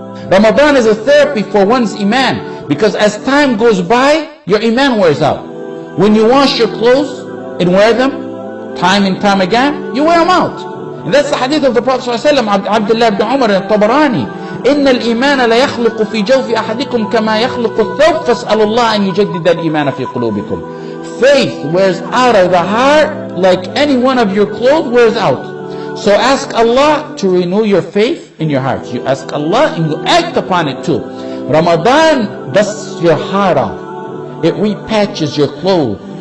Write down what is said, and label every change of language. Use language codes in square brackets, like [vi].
[en] Ramadan is a therapy for one's iman, because as time goes by, your iman wears out. When you wash your clothes and wear them time and time again, you wear them out. And that's the hadith of the Prophet ﷺ, Abdullah ibn Umar al-Tabarani. [ar] إن الإيمان لا يخلق في جوف أحدكم كما يخلق الثوب فاسألوا الله أن يجدد الإيمان في قلوبكم. [en] Faith wears out of the heart like any one of your clothes wears out. So ask Allah to renew your faith in your heart. You ask Allah and you act upon it too. Ramadan dusts your heart off. It repatches your clothes.